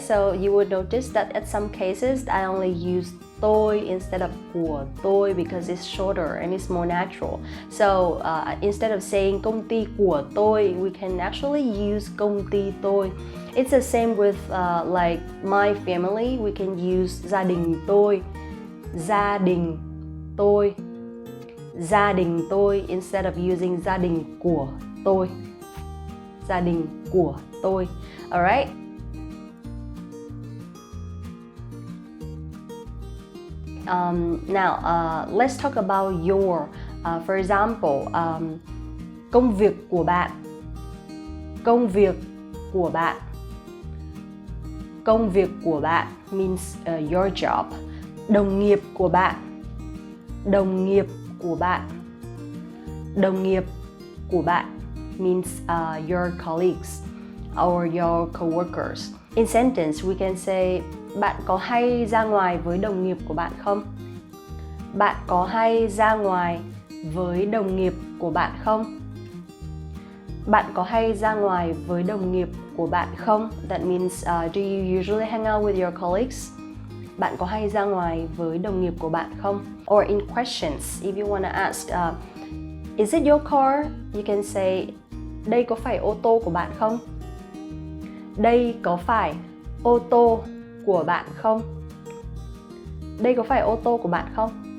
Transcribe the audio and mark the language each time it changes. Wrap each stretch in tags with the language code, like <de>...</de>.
<en>So you would notice that at some cases I only use tôi instead of của tôi because it's shorter and it's more natural. So instead of saying</en> <vi>công ty của tôi,</vi> <en>we can actually use</en> <vi>công ty tôi.</vi> <en>It's the same with like my family. We can use</en> <vi>gia đình tôi. Gia đình tôi. Gia đình tôi</vi> <en>instead of using</en> <vi>gia đình của tôi. Gia đình của tôi.</vi> <en>Alright. Now let's talk about your. For example,</en> <vi>công việc của bạn. Công việc của bạn. Công việc của bạn</vi> <en>means your job.</en> <vi>Đồng nghiệp của bạn. Đồng nghiệp của bạn. Đồng nghiệp của bạn</vi> <en>means your colleagues or your coworkers. In sentence, we can say,</en> <vi>bạn có hay ra ngoài với đồng nghiệp của bạn không? Bạn có hay ra ngoài với đồng nghiệp của bạn không? Bạn có hay ra ngoài với đồng nghiệp của bạn không?</vi> <en>That means, do you usually hang out with your colleagues?</en> <vi>Bạn có hay ra ngoài với đồng nghiệp của bạn không?</vi> <en>Or in questions, if you want to ask, is it your car? You can say,</en> <vi>đây có phải ô tô của bạn không? Đây có phải ô tô của bạn không? Đây có phải ô tô của bạn không?</vi>